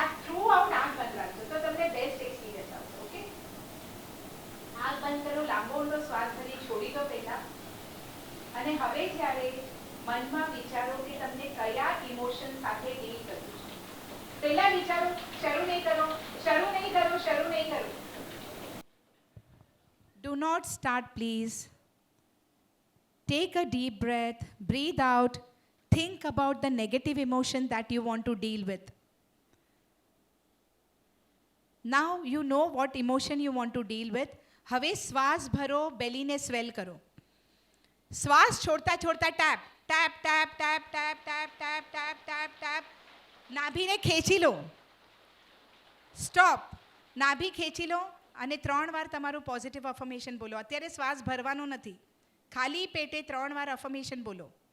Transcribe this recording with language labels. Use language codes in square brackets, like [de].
[gu] આ through out આંખ બંધ રાખજો તો તમને બેસ્ટ એક્સપિરિયન્સ આવશે. ઓકે, આંખ બંધ કરો, લાંબો ઊંડો શ્વાસ ભરી છોડી દો પહેલા. અને હવે જ્યારે મનમાં વિચારો કે તમને કયા ઇમોશન સાથે ડીલ કરવું છે. પહેલા વિચારો, શરૂ નહીં કરો, શરૂ નહીં કરો, શરૂ નહીં કરો. [en] Do not start, please. Take a deep breath, breathe out, think about the negative emotion that you want to deal with. Now you know what emotion you want to deal with. [gu] હવે શ્વાસ ભરો, બેલીને સ્વેલ કરો. શ્વાસ છોડતા છોડતા tap tap tap tap tap tap tap tap tap tap. નાભીને ખેંચી લો. Stop. નાભી ખેંચી લો અને 3 વાર તમારું પોઝિટિવ અફર્મેશન બોલો. અત્યારે શ્વાસ ભરવાનો નથી, ખાલી પેટે 3 વાર અફર્મેશન બોલો.